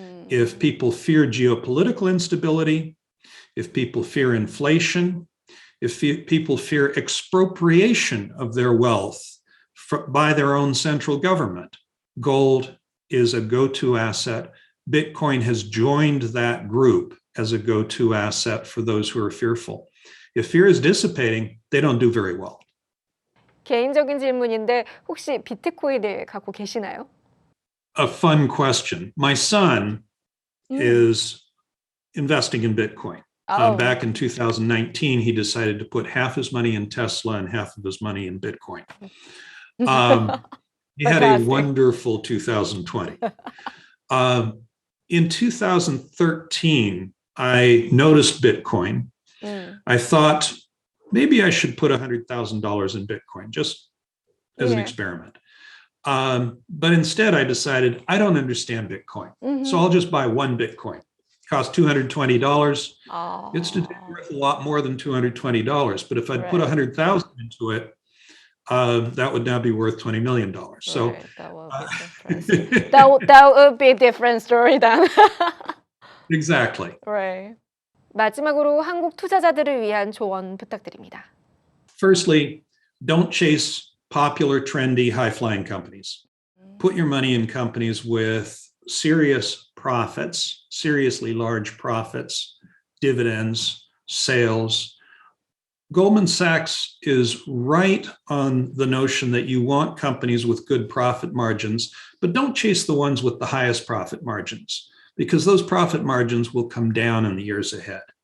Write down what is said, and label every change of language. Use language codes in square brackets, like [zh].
[en] If people fear geopolitical instability, if people fear inflation, if people fear expropriation of their wealth by their own central government, gold is a go-to asset. Bitcoin has joined that group as a go-to asset for those who are fearful. If fear is dissipating, they don't do very well. [ko] 개인적인 질문인데 혹시 비트코인을 갖고 계시나요? [en] A fun question. My son is investing in Bitcoin. Back in 2019, he decided to put half his money in Tesla and half of his money in Bitcoin. He had a wonderful 2020. In 2013, I noticed Bitcoin. I thought maybe I should put $100,000 in Bitcoin just as an experiment. But instead, I decided I don't understand Bitcoin, so I'll just buy one Bitcoin. It cost $220. It's today worth a lot more than $220. But if I'd put $100,000 into it, that would now be worth $20 million. So that would be a different story then. Exactly. Right. [ko] 마지막으로 한국 투자자들을 위한 조언 부탁드립니다. [en] Firstly, don't chase popular, trendy, high-flying companies. Put your money in companies with serious profits, seriously large profits, dividends, sales. Goldman Sachs is right on the notion that you want companies with good profit margins, but don't chase the ones with the highest profit margins, because those profit margins will come down in the years ahead.